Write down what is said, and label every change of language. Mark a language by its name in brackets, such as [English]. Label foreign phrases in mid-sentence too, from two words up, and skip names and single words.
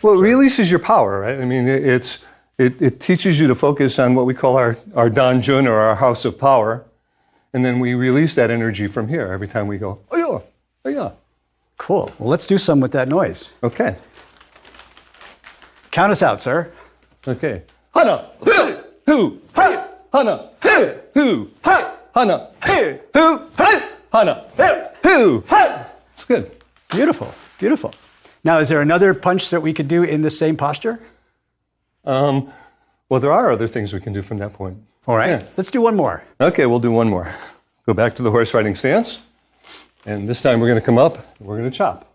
[English] Well, it releases your power, right? I mean, it teaches you to focus on what we call our danjun, or our house of power, and then we release that energy from here every time we go, oh yeah, oh yeah. Cool. Well, let's do some with that noise. Okay. Count us out, sir. Okay. Hana, hu, ha, hana, hu, ha, hana, hu, ha, hana, hu, ha. It's good. Beautiful, beautiful. Now, is there another punch that we could do in the same posture? Well, there are other things we can do from that point. All right, Yeah. let's do one more. Okay, we'll do one more. Go back to the horse riding stance. And this time we're going to come up and we're going to chop.